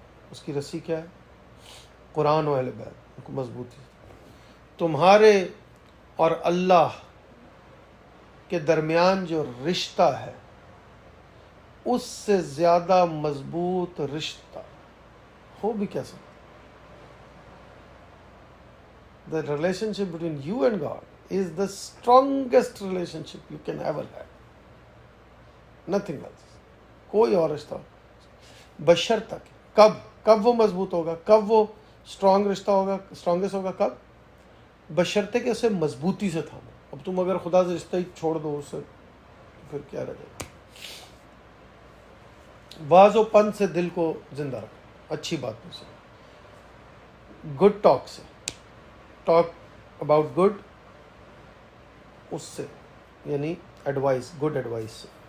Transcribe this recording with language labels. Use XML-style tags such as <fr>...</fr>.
<ur>اس کی رسی کیا ہے؟ قرآن و اہل بیت، ان کو مضبوطی سے. تمہارے اور اللہ کے درمیان جو رشتہ ہے اس سے زیادہ مضبوط رشتہ ہو بھی کیسا.</ur> <en>The relationship between you and God is the strongest relationship you can ever have. Nothing else.</en> <ur>کوئی اور رشتہ بشرط کہ کب وہ مضبوط ہوگا، کب وہ اسٹرانگ رشتہ ہوگا، اسٹرانگسٹ ہوگا، کب؟ بشرط کہ اسے مضبوطی سے تھامو. اب تم اگر خدا سے رشتہ ہی چھوڑ دو اس سے، پھر کیا رہ جائے گا؟ واز و پن سے دل کو زندہ رکھو، اچھی بات میں سے، گڈ ٹاک سے،</ur> <en>talk about good,</en> <ur>اس سے یعنی ایڈوائس، گڈ ایڈوائس سے.</ur>